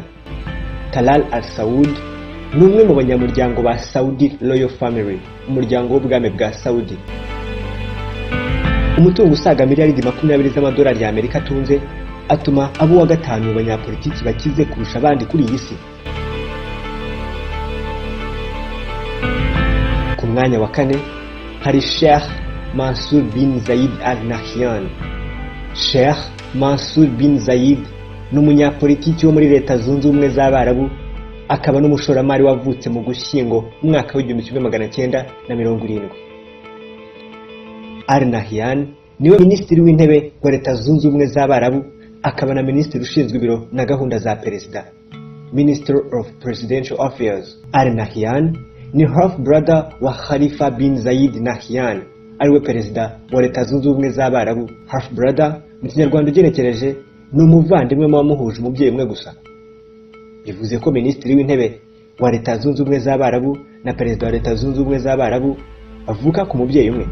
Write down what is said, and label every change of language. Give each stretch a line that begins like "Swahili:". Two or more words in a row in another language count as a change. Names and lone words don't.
Kinyarwanda: Talal Al Saud ni umwe mu banyamuryango ba Saudi Royal Family, umuryango w'ubwami bwa Saudi. Umutungo usaga miliyari 20 z'amadolari y'Amerika atunze atuma abo wa 5 mu banyapolitiki bakize kurusha abandi kuri iyi si. Ku mwanya wa 4 hari Sheikh Mansour bin Zayed Al Nahyan. Sheikh Mansour bin Zayed ni umunyapolitiki wo muri Leta Zunze Ubumwe z'Abarabu, akaba n'umushoramari wavutse mu Gushyingo mu mwaka wa 1970. Al Nahyan niwe minisitiri w'intebe wa Leta Zunze Ubumwe z'Abarabu, akaba na minisitiri ushinzwe ibiro na gahunda za perezida,
English: Minister of Presidential Affairs.
Kinyarwanda: Al Nahyan ni
English: half brother
Kinyarwanda: wa Khalifa bin Zayed Nahyan, ariwe perezida wa Leta Zunze Ubumwe z'Abarabu.
English: Half brother
Kinyarwanda: mu Kinyarwanda ugenekereje ni umuvandimwe wamuhuje umubyeyi umwe gusa. Bivuze ko minisitiri w'intebe wa Leta Zunze Ubumwe z'Abarabu na perezida wa Leta Zunze Ubumwe z'Abarabu bavuka ku mubyeyi umwe.